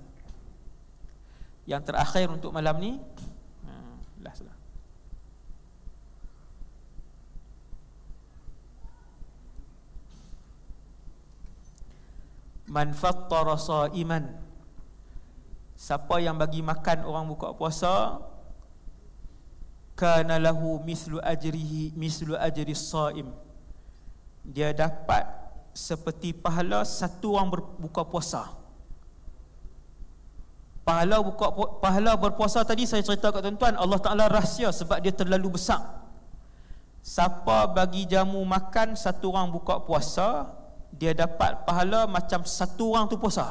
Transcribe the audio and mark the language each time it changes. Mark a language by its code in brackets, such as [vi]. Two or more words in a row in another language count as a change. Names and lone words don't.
[ms] Yang terakhir untuk malam ni, last lah. [ar] Man fattara sa'iman, [ms] siapa yang bagi makan orang buka puasa, [ar] kana lahu mislu ajri shaim, [ms] dia dapat seperti pahala satu orang berbuka puasa. Pahala berpuasa tadi saya cerita kat tuan-tuan, Allah Ta'ala rahsia sebab dia terlalu besar. Siapa bagi jamu makan satu orang buka puasa, dia dapat pahala macam satu orang tu puasa.